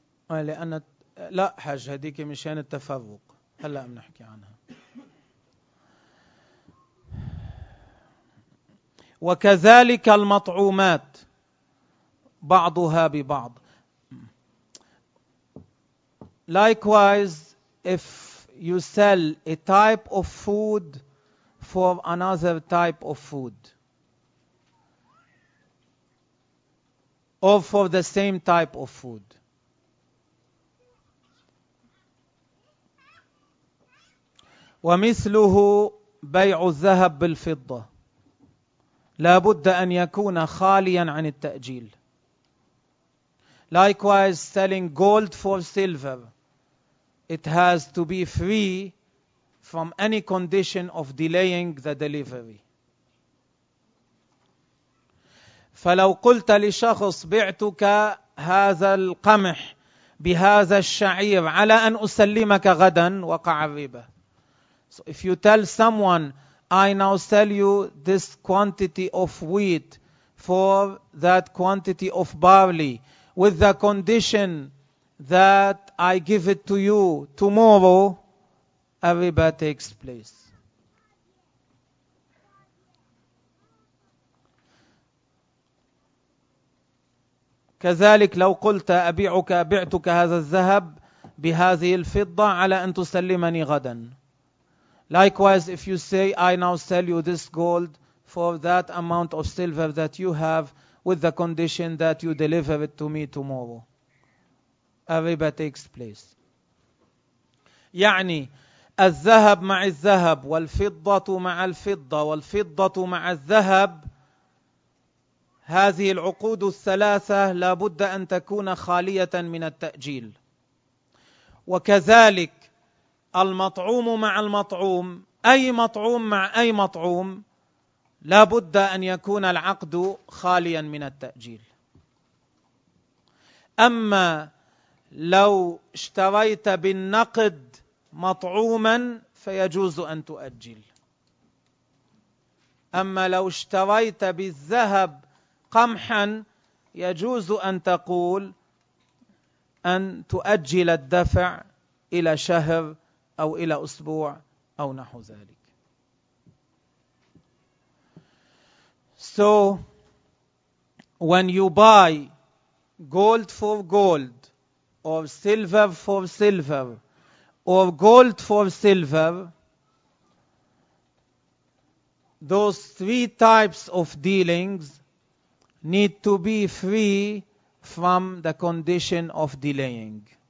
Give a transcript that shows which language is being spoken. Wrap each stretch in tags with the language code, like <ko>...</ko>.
<ar>لأن لا حاجة هذيك مشان التفرق هلا بنحكي عنها. وكذلك المطعومات بعضها ببعض.</ar> <en>Likewise, if you sell a type of food for another type of food, or for the same type of food,</en> <ar>ومثله بيع الذهب بالفضة لا بد أن يكون خاليا عن التأجيل.</ar> <en>Likewise, selling gold for silver, it has to be free from any condition of delaying the delivery.</en> <ar>فلو قلت لشخص بعتك هذا القمح بهذا الشعير على أن أسلمك غدا وقع الربا.</ar> <en>So if you tell someone, I now sell you this quantity of wheat for that quantity of barley with the condition that I give it to you tomorrow, a riba takes place.</en> <ar>كذلك لو قلت أبيعك بعتك هذا الذهب بهذه الفضة على أن تسلمني غدا.</ar> <en>Likewise, if you say, I now sell you this gold for that amount of silver that you have with the condition that you deliver it to me tomorrow. A riba takes place.</en> <ar>يعني الذهب مع الذهب والفضة مع الفضة والفضة مع الذهب هذه العقود الثلاثة لابد أن تكون خالية من التأجيل. وكذلك المطعوم مع المطعوم، أي مطعوم مع أي مطعوم، لابد أن يكون العقد خاليا من التأجيل. أما لو اشتريت بالنقد مطعوما فيجوز أن تؤجل، أما لو اشتريت بالذهب قمحا يجوز أن تقول أن تؤجل الدفع إلى شهر أو إلى أسبوع أو نحو ذلك.</ar> <en>So when you buy gold for gold or silver for silver or gold for silver, those three types of dealings need to be free from the condition of delaying.</en>